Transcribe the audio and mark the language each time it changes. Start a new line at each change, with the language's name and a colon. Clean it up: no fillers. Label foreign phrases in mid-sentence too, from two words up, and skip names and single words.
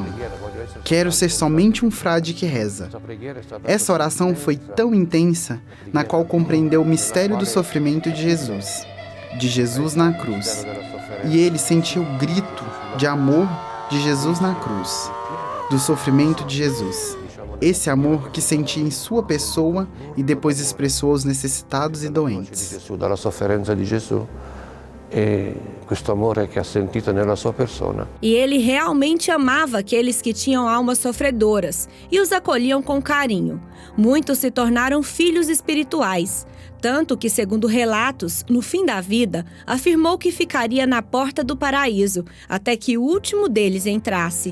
Portuguese: Quero ser somente um frade que reza. Essa oração foi tão intensa, na qual compreendeu o mistério do sofrimento de Jesus na cruz. E ele sentiu o grito de amor de Jesus na cruz, do sofrimento de Jesus. Esse amor que sentia em sua pessoa e depois expressou aos necessitados e doentes.
Italian: Dalla sofferenza di Gesù e questo amore che ha sentito nella sua persona.
Portuguese: E ele realmente amava aqueles que tinham almas sofredoras e os acolhiam com carinho. Muitos se tornaram filhos espirituais, tanto que, segundo relatos, no fim da vida, afirmou que ficaria na porta do paraíso até que o último deles entrasse.